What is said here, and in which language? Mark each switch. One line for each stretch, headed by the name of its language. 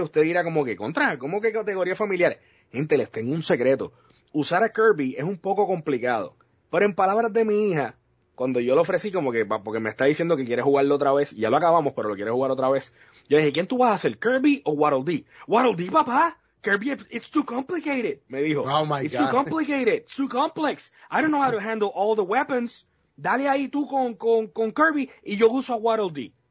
Spanish: Usted dirá como que, ¿contra? ¿Cómo que categoría familiar? Gente, les tengo un secreto. Usar a Kirby es un poco complicado. Pero en palabras de mi hija, cuando yo lo ofrecí como que, porque me está diciendo que quiere jugarlo otra vez, ya lo acabamos, pero lo quiere jugar otra vez. Yo dije, ¿quién tú vas a hacer? ¿Kirby o Waddle Dee? ¿Waddle Dee, papá? Kirby,
English: it's too complicated,
Spanish: me dijo.
English: Oh, my God. It's too complicated, too complex. I don't know how to handle all the weapons.
Spanish: Dale ahí tú con Kirby y yo uso a Waddle Dee.